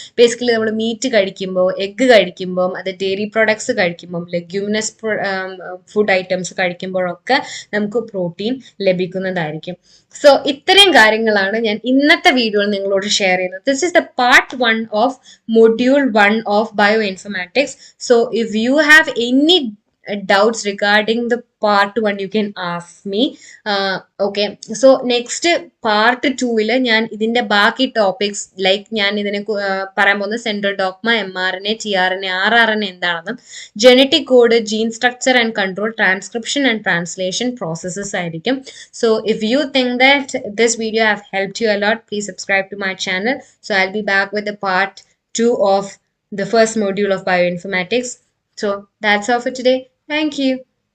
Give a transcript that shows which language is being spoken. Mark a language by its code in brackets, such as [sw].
[ml] Basically നമ്മൾ meet കഴിക്കുമ്പോൾ, egg കഴിക്കുമ്പോൾ, അത് ഡെയറി പ്രോഡക്ട്സ് കഴിക്കുമ്പോൾ, ലെഗ്യൂമിനസ് ഫുഡ് ഐറ്റംസ് കഴിക്കുമ്പോഴൊക്കെ നമുക്ക് പ്രോട്ടീൻ ലഭിക്കുന്നതായിരിക്കും. സോ ഇത്രയും കാര്യങ്ങളാണ് ഞാൻ ഇന്നത്തെ വീഡിയോയിൽ നിങ്ങളോട് ഷെയർ ചെയ്യുന്നത്. [en] This is the part 1 of module 1 of bioinformatics. So if you have any doubts regarding the part 1, you can ask me. Okay, so next part 2 [ml] ഞാൻ ഇതിന്റെ ബാക്കി ടോപ്പിക്സ്, ലൈക്ക് ഞാൻ ഇതിനെ പറയാൻ പോകുന്ന central dogma, mRNA, tRNA, rRNA എന്താണെന്നും, genetic code, gene structure and control, transcription and translation processes ആയിരിക്കും. [en] So if you think that this video have helped you a lot, please subscribe to my channel. So I'll be back with the part 2 of the first module of bioinformatics. So that's all for today. Thank you.